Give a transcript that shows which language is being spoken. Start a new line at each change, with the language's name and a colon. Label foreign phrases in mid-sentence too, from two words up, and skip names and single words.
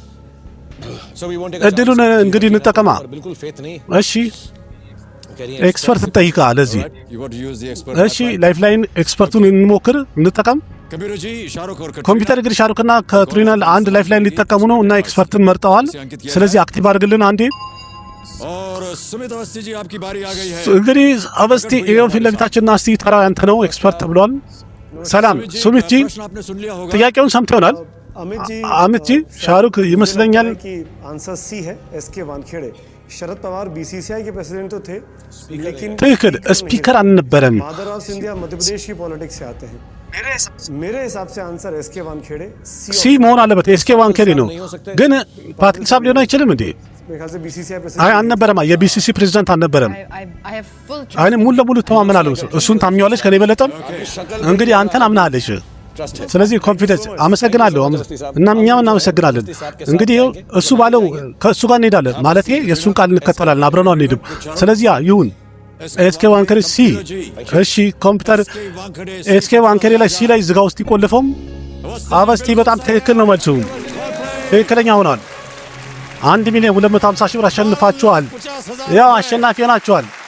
Amharic: እድሉን እንግዲህ እንጠቀማ። እሺ ኤክስፐርት እንጠይቃ ለዚህ። እሺ ላይፍ ላይን ኤክስፐርቱን እንሞክር፣ እንጠቀም። ኮምፒውተር እንግዲህ ሻሩክና ካትሪና አንድ ላይፍ ላይን ሊጠቀሙ ነው እና ኤክስፐርትን መርጠዋል። ስለዚህ አክቲቭ አድርግልን አንዴ። እንግዲህ አበስቲ ይኸው ፊት ለፊታችንና እስቲ ተራ ያንተ ነው ኤክስፐርት ብሏል። ሰላም ሱሚት ጂ ጥያቄውን ሰምተው ይሆናል። አሚት ጂ ሻሩክ ይመስለኛል
Hindi: आंसर सी है एसके वानखेड़े शरद पवार बीसीसीआई के प्रेसिडेंट तो थे लेकिन
Amharic: ትክክል ስፒከር አልነበረም።
Hindi: माधवराव सिंधिया मध्य प्रदेश की पॉलिटिक्स से आते हैं। मेरे हिसाब से आंसर एसके वानखेड़े
Amharic: ሲ መሆን አለበት። ኤስኬ ዋንኬሪ ነው ግን ፓትል ሳብ ሊሆን አይችልም እንዴ?
Hindi: मेरे ख्याल से बीसीसीआई
Amharic: አይ प्रेसिडेंट አልነበረም። የቢሲሲ ፕሬዝዳንት አልነበረም።
English: I have full
Amharic: አይ ሙሉ ለሙሉ ተማመናለሁ። እሱን ታምኛለች ከኔ በለጠም። እንግዲህ አንተን አምናለች። ስለዚህ ኮንፊደንስ አመሰግናለሁ። እና እኛም እናመሰግናለን። እንግዲህ እሱ ባለው ከእሱ ጋር እንሄዳለን ማለት የእሱን ቃል እንከተላለን። አብረን አንሄድም። ስለዚህ ይሁን ኤስኬ ዋንኬሪ ሲ። እሺ ኮምፒውተር ኤስኬ ዋንኬሪ ላይ ሲ ላይ ዝጋ ውስጥ ይቆልፈው። አበስቲ በጣም ትክክል ነው መልሱ፣ ትክክለኛ ሆኗል። 1,250,000 ብር አሸንፋችኋል። ያው አሸናፊ ሆናችኋል።